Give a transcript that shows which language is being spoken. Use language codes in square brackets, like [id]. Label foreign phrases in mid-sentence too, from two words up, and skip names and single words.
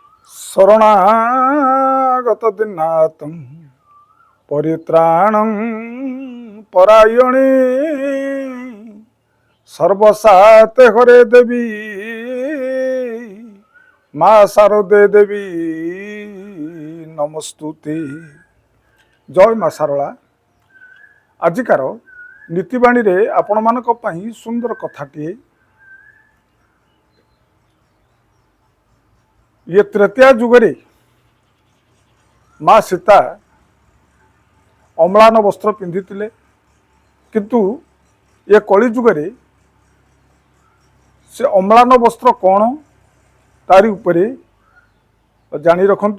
[sa] শরণাগত দিনাতং পরিত্রাণং পরায়ণে সর্বসাতে হরে দেবী মা শারদে দেবী নমস্তুতে। [or] ଜୟ ମା ଶାରଳା। ଆଜିକାର ନୀତିବାଣୀରେ ଆପଣମାନଙ୍କ ପାଇଁ ସୁନ୍ଦର କଥାଟିଏ। ଇଏ ତ୍ରେତୟା ଯୁଗରେ ମା ସୀତା ଅମ୍ଳାନ ବସ୍ତ୍ର ପିନ୍ଧିଥିଲେ, କିନ୍ତୁ ଏ କଳି ଯୁଗରେ ସେ ଅମ୍ଳାନ ବସ୍ତ୍ର କ'ଣ ତାରି ଉପରେ ଜାଣି ରଖନ୍ତୁ।